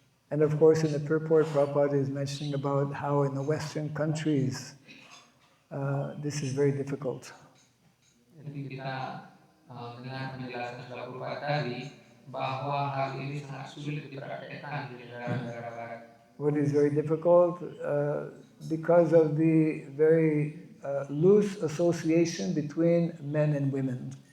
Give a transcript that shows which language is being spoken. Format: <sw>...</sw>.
<en>And of course, in the purport, Prabhupada is mentioning about how in the Western countries, this is very difficult.</en> <id>Jadi kita dengan penjelasan Srila Prabhupada tadi bahwa hal ini sangat sulit dipraktekkan di negara-negara barat.</id> <en>What is very difficult? because of the very loose association between men and women.</en>